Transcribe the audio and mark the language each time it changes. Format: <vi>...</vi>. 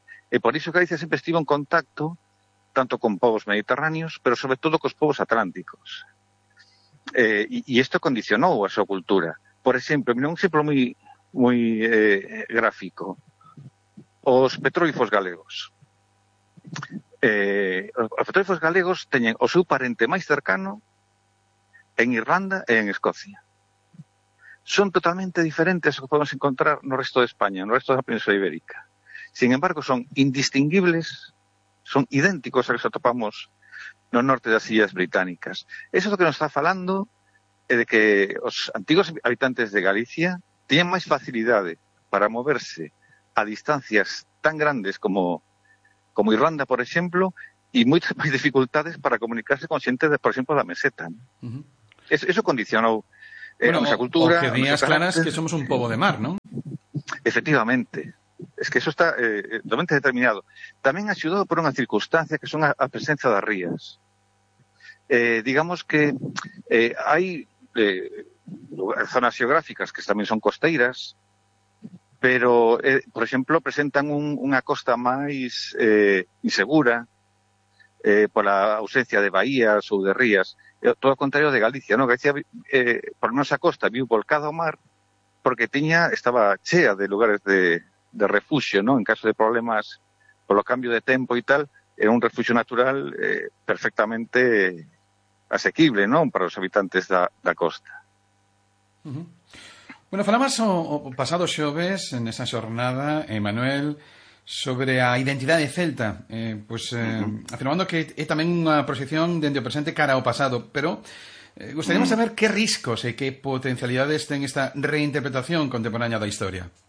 <gl>E por iso Galicia sempre estivo en contacto tanto con povos mediterráneos, pero sobre todo cos povos atlánticos. E isto condicionou a súa cultura. Por exemplo, un exemplo moi moi gráfico. Os petróglifos galegos. Os petróglifos galegos teñen o seu parente máis cercano en Irlanda e en Escocia. Son totalmente diferentes ao que podemos encontrar no resto de España, no resto da Península Ibérica. Sin embargo, son indistinguibles, son idénticos aos que atopamos no norte das Illas Británicas. Eso é o que nos está falando é de que os antigos habitantes de Galicia tiñan máis facilidade para moverse a distancias tan grandes como Irlanda, por exemplo, e moitas máis dificultades para comunicarse con xente, por exemplo, da meseta. Eso condicionou</gl> <es>nuestra cultura.</es> <gl>O que digas claras que somos un povo de mar, ¿no? Efectivamente.</gl> <es>Es que eso está totalmente determinado. También ha ayudado por una circunstancia que son la presencia de rías. Digamos que hay zonas geográficas que también son costeiras, pero, por ejemplo, presentan una costa más insegura por la ausencia de bahías o de rías. Todo lo contrario de Galicia, ¿no? Galicia, por lo menos</es> <gl>a costa, vio volcado a mar porque estaba chea</gl> <es>de lugares de refugio, ¿no? En caso de problemas por los cambios de tiempo y tal, era un refugio natural perfectamente asequible, ¿no? Para los habitantes</es> <gl>da costa. Bueno, falamos o pasado xoves en esa xornada, Manuel, sobre a identidade celta, afirmando que é tamén unha proxección dende o presente cara ao pasado, pero gostaríamos saber que riscos e que potencialidades ten esta reinterpretación contemporánea da historia.</gl>